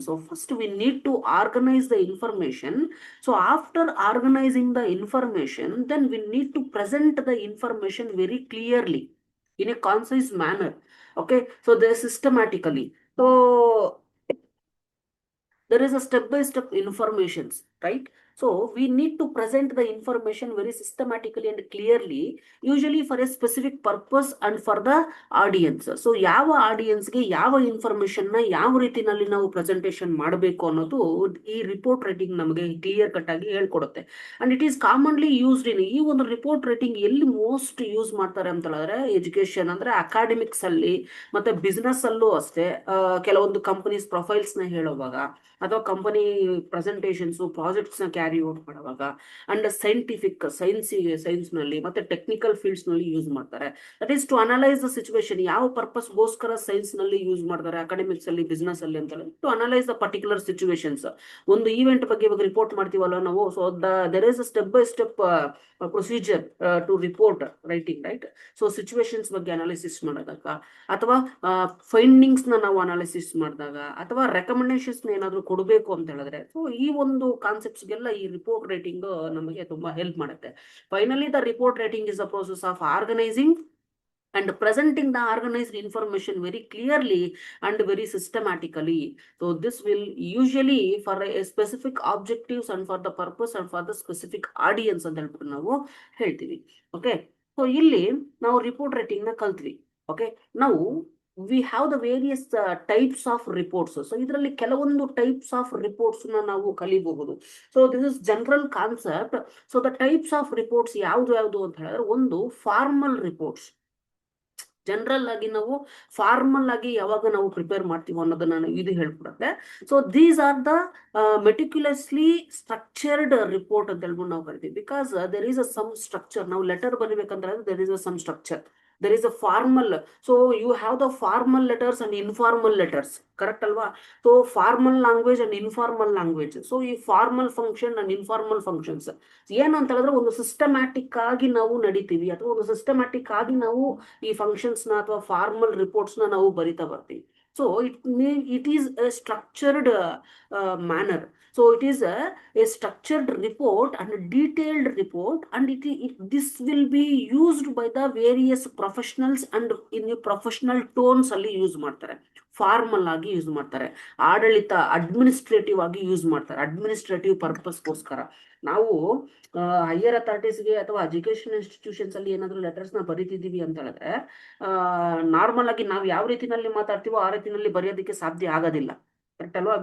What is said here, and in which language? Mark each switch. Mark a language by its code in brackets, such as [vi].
[en] So first we need to organize the information. So after organizing the information, then we need to present the information very clearly in a concise manner. Okay, so they systematically. So there is a step-by-step informations, right? So we need to present the information very systematically and clearly, usually for a specific purpose and for the audience. [kn] So ಯಾವ ಆಡಿಯನ್ಸ್ಗೆ ಯಾವ information ನ ಯಾವ ರೀತಿನಲ್ಲಿ ನಾವು presentation ಮಾಡಬೇಕು ಅನ್ನೋದು ಈ report writing ನಮಗೆ ಕ್ಲಿಯರ್ ಕಟ್ ಆಗಿ ಹೇಳ್ಕೊಡುತ್ತೆ. [en] and it is commonly used in [kn] ಈ ಒಂದು ರಿಪೋರ್ಟ್ ರೈಟಿಂಗ್ ಎಲ್ಲಿ ಮೋಸ್ಟ್ ಯೂಸ್ ಮಾಡ್ತಾರೆ ಅಂತ ಹೇಳಿದ್ರೆ ಎಜುಕೇಶನ್ ಅಂದ್ರೆ ಅಕಾಡೆಮಿಕ್ಸ್ ಅಲ್ಲಿ ಮತ್ತೆ ಬಿಸ್ನೆಸ್ ಅಲ್ಲೂ ಅಷ್ಟೇ. ಕೆಲವೊಂದು ಕಂಪನೀಸ್ ಪ್ರೊಫೈಲ್ಸ್ ನ ಹೇಳುವಾಗ ಅಥವಾ ಕಂಪನಿ ಪ್ರೆಸೆಂಟೇಷನ್ಸ್ ಪ್ರಾಜೆಕ್ಟ್ಸ್ ನ ಕ್ಯಾರಿ ಔಟ್ ಮಾಡುವಾಗ ಅಂಡ್ ಸೈಂಟಿಫಿಕ್ ಸೈನ್ಸ್ ನಲ್ಲಿ ಮತ್ತೆ ಟೆಕ್ನಿಕಲ್ ಫೀಲ್ಡ್ಸ್ ನಲ್ಲಿ ಯೂಸ್ ಮಾಡ್ತಾರೆ. [en] That is to analyse the situation. [kn] ಯಾವ ಪರ್ಪಸ್ ಗೋಸ್ಕರ ಸೈನ್ಸ್ ನಲ್ಲಿ ಯೂಸ್ ಮಾಡ್ತಾರೆ, ಅಕಾಡೆಮಿಕ್ಸ್ ಅಲ್ಲಿ ಬಿಸ್ನೆಸ್ ಅಲ್ಲಿ ಅಂತ [en] To analyse the particular situations. [kn] ಒಂದು ಈವೆಂಟ್ ಬಗ್ಗೆ ಇವಾಗ ರಿಪೋರ್ಟ್ ಮಾಡ್ತೀವಲ್ಲ ನಾವು, [en] So there is a step by step procedure to report writing, right? [kn] So situations ಬಗ್ಗೆ ಅನಾಲಿಸಿಸ್ ಮಾಡಿದಾಗ ಅಥವಾ ಫೈಂಡಿಂಗ್ಸ್ ನಾವು ಅನಾಲಿಸಿಸ್ ಮಾಡಿದಾಗ ಅಥವಾ ರೆಕಮೆಂಡೇಶನ್ಸ್ ಏನಾದ್ರು ಕೊಡಬೇಕು ಅಂತ ಹೇಳಿದ್ರೆ, ಸೊ ಈ ಒಂದು ಕಾನ್ಸೆಪ್ಟ್ಸ್ಗೆಲ್ಲ ಈ ರಿಪೋರ್ಟ್ ರೈಟಿಂಗ್ ನಮಗೆ ತುಂಬಾ ಹೆಲ್ಪ್ ಮಾಡುತ್ತೆ. [en] Finally the report writing is a process of organising and presenting the organized information very clearly and very systematically. So this will usually for a specific objectives and for the purpose and for the specific audience [kn] ಅಂತ ಹೇಳ್ಬಿಟ್ಟು ನಾವು ಹೇಳ್ತೀವಿ. Okay, so ಇಲ್ಲಿ ನಾವು report writing ನ ಕಲ್ತ್ವಿ. Okay, ನಾವು [en] We have the various types of reports. [kn] So ಇದರಲ್ಲಿ ಕೆಲವೊಂದು ಟೈಪ್ಸ್ ಆಫ್ ರಿಪೋರ್ಟ್ಸ್ ನಾವು ಕಲಿಬಹುದು. [en] So this is general concept. So the types of reports [kn] ಯಾವ್ದು ಅಂತ ಹೇಳಿದ್ರೆ, ಒಂದು [en] Formal reports. [kn] ಜನರಲ್ ಆಗಿ ನಾವು ಫಾರ್ಮಲ್ ಆಗಿ ಯಾವಾಗ ನಾವು ಪ್ರಿಪೇರ್ ಮಾಡ್ತೀವಿ ಅನ್ನೋದನ್ನ ಇದು ಹೇಳ್ಕೊಡುತ್ತೆ. [en] so these are the meticulously structured report [kn] ಅಂತ ಹೇಳ್ಬಿಟ್ಟು ನಾವು ಕರಿತೀವಿ. [en] Because there is a some structure. [kn] ನಾವು letter ಬರೀಬೇಕಂದ್ರೆ [en] There is a some structure. there is a formal, so you have the formal letters and informal letters, correct alva? So formal language and informal language. [kn] So ಈ formal function and informal functions ಏನು ಅಂತ ಹೇಳಿದ್ರೆ, ಒಂದು systematic ಆಗಿ ನಾವು ನಡಿತೀವಿ ಅಥವಾ ಒಂದು systematic ಆಗಿ ನಾವು ಈ ಫಂಕ್ಷನ್ಸ್ ನ ಅಥವಾ ಫಾರ್ಮಲ್ ರಿಪೋರ್ಟ್ಸ್ ನ ನಾವು ಬರಿತಾ ಬರ್ತೀವಿ. [en] So it is a structured manner. So it is a structured report and a detailed report, and this will be used by the various professionals and in the professional tones [kn] ಅಲ್ಲಿ use ಮಾಡ್ತಾರೆ. Formal ಆಗಿ use ಮಾಡ್ತಾರೆ, ಆಡಳಿತ administrative ಆಗಿ use ಮಾಡ್ತಾರೆ, administrative ಪರ್ಪಸ್ಗೋಸ್ಕರ. ನಾವು higher ಅಥಾರಿಟೀಸ್ಗೆ ಅಥವಾ education institutions ಅಲ್ಲಿ ಏನಾದ್ರು ಲೆಟರ್ಸ್ ನ ಬರೀತಿದೀವಿ ಅಂತ ಹೇಳಿದ್ರೆ, ನಾರ್ಮಲ್ ಆಗಿ ನಾವು ಯಾವ ರೀತಿನಲ್ಲಿ ಮಾತಾಡ್ತೀವೋ ಆ ರೀತಿನಲ್ಲಿ ಬರೆಯೋದಕ್ಕೆ ಸಾಧ್ಯ ಆಗೋದಿಲ್ಲ, ಕರೆಕ್ಟ್ ಅಲ್ವಾ?